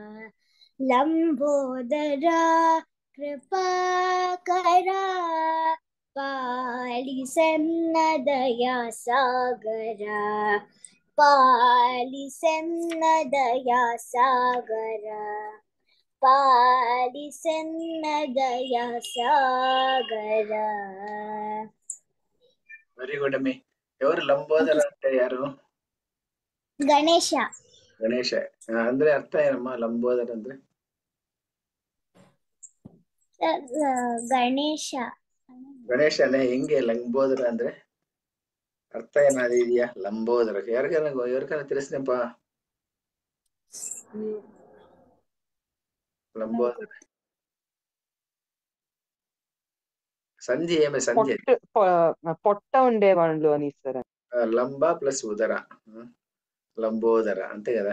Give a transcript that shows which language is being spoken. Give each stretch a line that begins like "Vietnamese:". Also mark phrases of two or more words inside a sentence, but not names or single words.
Kannada: ಲಂಬೋದರ ಕೃಪಾಕರ ಪಾಲಿಸನ್ನದಯಾ ಸಾಗರ ಪಾಲಿಸನ್ನದಯಾ ಸಾಗರ ಪಾಲಿಸನ್ನದಯಾ ಸಾಗರ.
English: very good
Telugu: అమ్మి. ఎవరు లంబోదర అంటే ಯಾರು?
Kannada: ಗಣೇಶ. ಗಣೇಶ ಅಂದ್ರೆ ಅರ್ಥ ಏನಮ್ಮ ಲಂಬೋದರ ಅಂದ್ರೆ? ಗಣೇಶ. ಗಣೇಶನೇ ಹೆಂಗೆ ಲಂಬೋದರ ಅಂದ್ರೆ? ಅರ್ಥ ಏನಾದ್ರು ಇದೆಯಾ?
Telugu: ಲಂಬೋದರ ఎవరికైనా తెలిసినప్పా ಲಂಬೋದರ సంధి ఏమి సంధి పొట్ట ఉండేవాళ్ళు అని ఇస్తారా? లంబ ప్లస్ ఉదర, లంబోదర అంతే కదా.